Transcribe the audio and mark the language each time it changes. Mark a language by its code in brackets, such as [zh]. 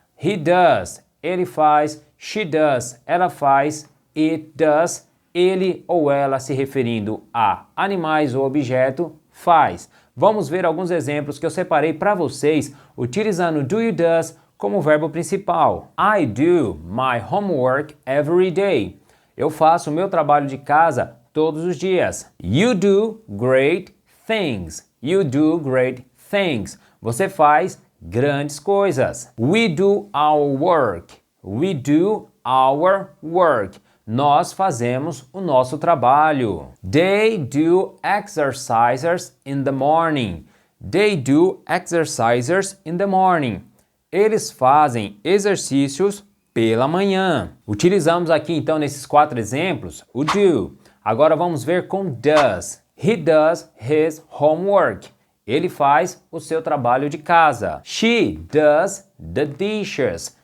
[en] He does, [pt] ele faz. [en] She does, [pt] ela faz. It does, ele ou ela se referindo a animais ou objeto, faz. Vamos ver alguns exemplos que eu separei para vocês utilizando do e does como verbo principal. [en] I do my homework every day. [pt] Eu faço o meu trabalho de casa todos os dias. [en] You do great things. You do great things. [pt] Você faz grandes coisas. [en] We do our work. We do our work. [pt] Nós fazemos o nosso trabalho. [en] They do exercises in the morning. They do exercises in the morning. [pt] Eles fazem exercícios pela manhã. Utilizamos aqui então nesses 4 exemplos o do. Agora vamos ver com does. [en] He does his homework. [pt] Ele faz o seu trabalho de casa. [en] She does the dishes.